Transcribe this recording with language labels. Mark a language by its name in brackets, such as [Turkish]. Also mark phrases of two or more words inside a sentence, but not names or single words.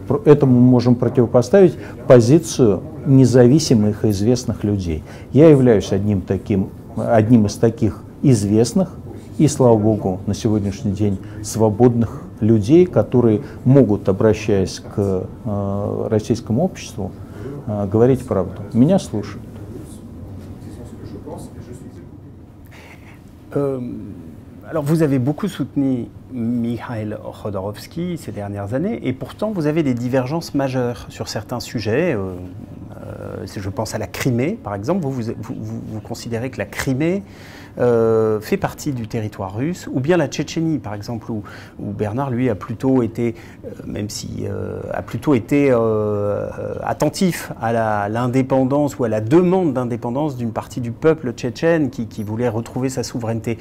[Russian] Этому мы можем противопоставить позицию независимых и известных людей. Я являюсь одним из таких известных и, слава богу, на сегодняшний день свободных людей, которые могут, обращаясь к российскому обществу, говорить правду. Меня слушают. [French] Alors vous avez beaucoup soutenu Mikhail Khodorkovsky ces dernières années et pourtant vous avez des divergences majeures sur certains sujets. Je pense à la Crimée par exemple. Vous considérez que la Crimée fait partie du territoire russe, ou bien la Tchétchénie par exemple, où Bernard lui a plutôt été, attentif à l'indépendance ou à la demande d'indépendance d'une partie du peuple tchétchène qui voulait retrouver sa souveraineté.